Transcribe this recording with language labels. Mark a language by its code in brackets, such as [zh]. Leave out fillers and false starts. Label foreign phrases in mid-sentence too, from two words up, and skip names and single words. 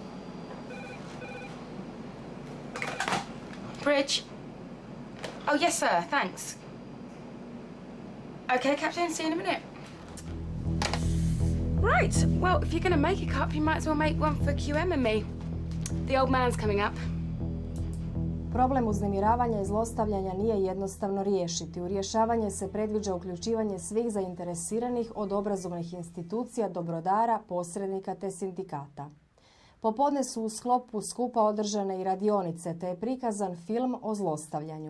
[en] Bridge. Oh, yes, sir, thanks. Okay, Captain, see you in a minute. Right, well, if you're going to make a cup, you might as well make one for QM and me. The old man's coming up. [hr] Problem uznemiravanja i zlostavljanja nije jednostavno riješiti. U rješavanje se predviđa uključivanje svih zainteresiranih od obrazovnih institucija do brodara, posrednika te sindikata. Popodne su u sklopu skupa održane i radionice te je prikazan film o zlostavljanju.